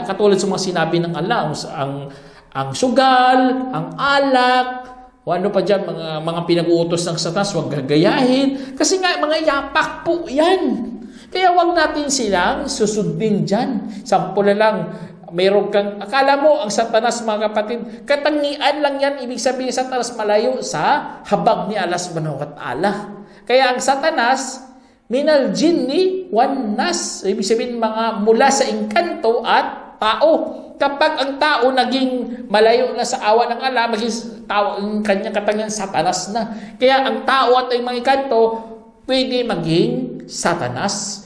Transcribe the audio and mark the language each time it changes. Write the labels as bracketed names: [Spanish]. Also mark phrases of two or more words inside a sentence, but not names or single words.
[Filipino] Katulad sa mga sinabi ng Allah, ang sugal, ang alak, o ano pa dyan, mga pinag-uutos ng Satanas, huwag gagayahin. Kasi nga, mga yapak po yan. Kaya huwag natin silang susundin dyan. Sample na lang, mayroon kang, akala mo ang Satanas, mga kapatid, katangian lang yan, ibig sabihin Satanas malayo sa habag ni Allah [Arabic] سبحانه وتعالى. [Filipino] Kaya ang Satanas, [Arabic] من الجنة والناس, [Filipino] ibig sabihin mga mula sa engkanto at tao. Kapag ang tao naging malayo na sa awa ng Allah, maging tao, ang kanyang katangian Satanas na. Kaya ang tao at ang mga engkanto, pwede maging Satanas.